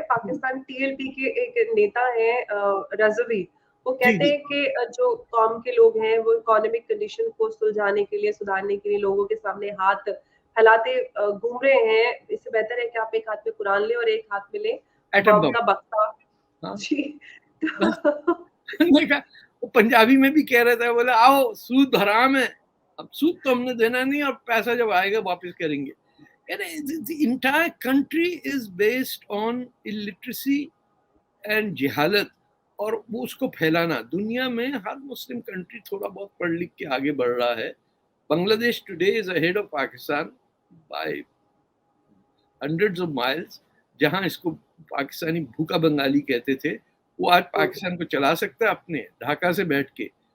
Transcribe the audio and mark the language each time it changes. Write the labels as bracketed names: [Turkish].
[Hindi] Pakistan TLP के एक नेता है रज़वी, वो कहते हैं कि जो कौम के लोग हैं वो इकोनॉमिक कंडीशन को सुलझाने के लिए, सुधारने के लिए लोगों के सामने हाथ फैलाते घूम रहे हैं। इससे बेहतर है कि आप एक हाथ में कुरान ले और एक हाथ में ले बम का बक्सा। जी वो पंजाबी में भी कह रहा था, बोला आओ सूद हराम है, अब सूद तो हमने देना नहीं और पैसा जब आएगा वापस करेंगे। [English] The entire country is based on illiteracy and jahalat, [Hindi] और वो उसको फैलाना। दुनिया में हर मुस्लिम कंट्री थोड़ा बहुत पढ़ लिख के आगे बढ़ रहा है। [English] Bangladesh today is ahead of Pakistan by hundreds of miles. [Hindi] जहां इसको पाकिस्तानी भूखा बंगाली कहते थे, वो आज पाकिस्तान को चला सकता है अपने ढाका से बैठ के।